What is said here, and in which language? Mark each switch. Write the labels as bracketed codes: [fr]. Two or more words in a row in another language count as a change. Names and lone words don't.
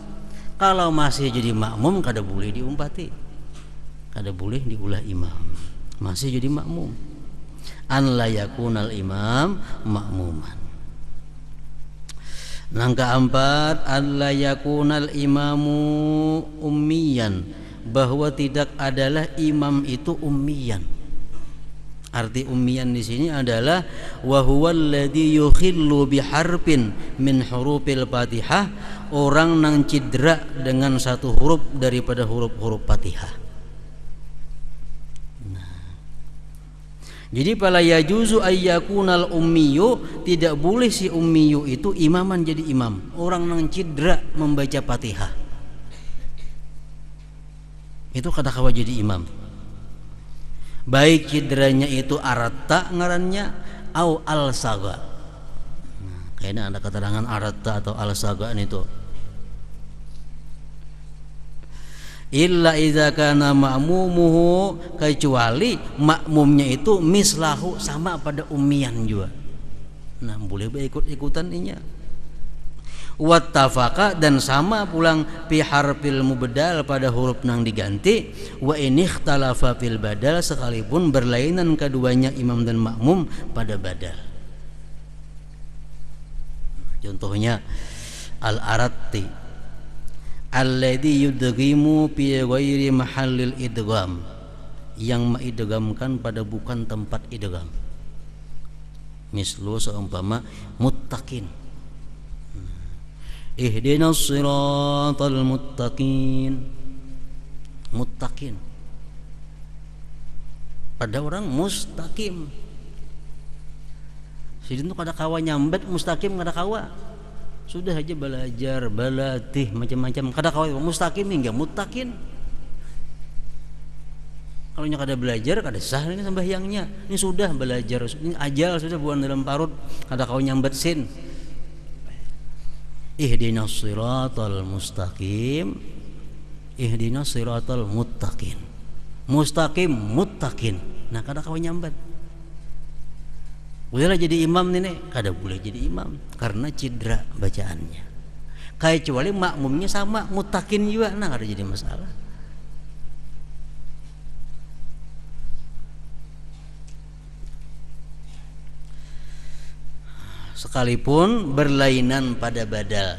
[bjn] Kalau masih jadi makmum kada boleh diumpati, kada boleh diulah imam, masih jadi makmum. [ar] أن لا يكون الإمام مأموما. [bjn] Nang keempat, [ar] أن لا يكون الإمام أميا, [bjn] bahwa tidak adalah imam itu ummiyan. Arti ummiyan di sini adalah [ar] وهو الذي يخل بحرف من حروف الفاتحة, [bjn] orang nang cidra dengan satu huruf daripada huruf-huruf Fatihah. Nah, jadi [ar] فلا يجوز أن يكون الأمي, [bjn] tidak boleh si ummiyu itu imaman jadi imam, orang nang cidra membaca Fatihah. Itu kada kawa jadi imam, baik cidranya itu aratta ngarannya [ar] أو الألثغ. [bjn] Nah, kayaknya ada keterangan aratta atau al-saga itu. [ar] إلا إذا كان مأمومه, [bjn] kecuali makmumnya itu mislahu, sama pada ummiyan juga. Nah, boleh ikut-ikutan inya. Wattafaqa, dan sama pulang [ar] في الحرف المبدل [bjn] pada huruf nang diganti, [ar] وإن اختلفا في البدل, [bjn] sekalipun berlainan keduanya imam dan makmum pada badal. Contohnya [ar] الأرت الذي يدغم في غير محل الإدغام, [bjn] yang mengidghamkan pada bukan tempat idgham. Mislu seumpama muttaqin, [ar] اهدنا الصراط المتقين, [bjn] muttaqin pada orang mustaqim. Sidin tuh kada kawa nyambet mustaqim kada kawa. Sudah aja belajar, balatih macam-macam kada kawa mustaqim hingga muttaqin. Kalau nya kada belajar kada sah ini sembahyangnya. Ini sudah belajar, ini ajal sudah bukan dalam parut kada kawa nyambet sin. [ar] اهدنا الصراط المستقيم، اهدنا الصراط المتقين. مستقيم متقين. [bjn] Nah kada kawa nyambat. Bolehlah jadi imam nih, kada boleh jadi imam karena cedera bacaannya. Kayak kecuali makmumnya sama muttaqin juga, nah kada jadi masalah. Sekalipun berlainan pada badal.